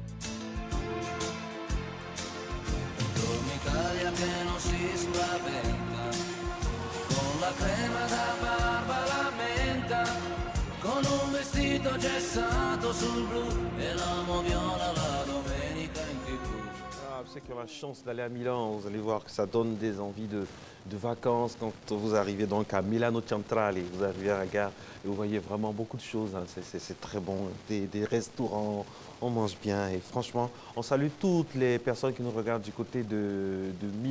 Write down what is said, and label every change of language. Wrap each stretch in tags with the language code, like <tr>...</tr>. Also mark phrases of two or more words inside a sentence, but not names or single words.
<it>Italia che non si spaventa, con la crema da barba la menta, con un vestito gessato sul blu e l'amo viola la domenica in TV.</it> <fr>Vous savez qu'il y a la chance d'aller à Milan, vous allez voir que ça donne des envies de vacances quand vous arrivez donc à Milano Centrale, vous arrivez à la gare et vous voyez vraiment beaucoup de choses, hein. C'est très bon, des restaurants, on mange bien et franchement, on salue toutes les personnes qui nous regardent du côté de Milan.</fr>